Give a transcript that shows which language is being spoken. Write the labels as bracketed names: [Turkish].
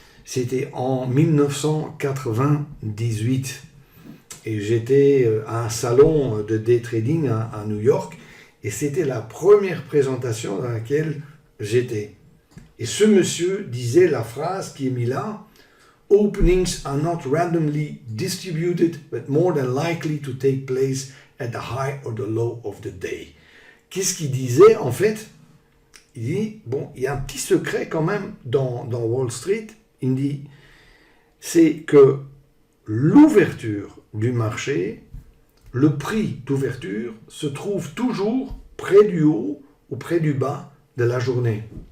[French] C'était en 1998 et j'étais à un salon de day trading à New York et c'était la première présentation dans laquelle j'étais. Et ce monsieur disait la phrase qui est mise là: [English] Openings are not randomly distributed, but more than likely to take place at the high or the low of the day. [French] Qu'est-ce qu'il disait en fait? Il dit, bon, il y a un petit secret quand même dans Wall Street. Il dit, c'est que l'ouverture du marché, le prix d'ouverture se trouve toujours près du haut ou près du bas de la journée.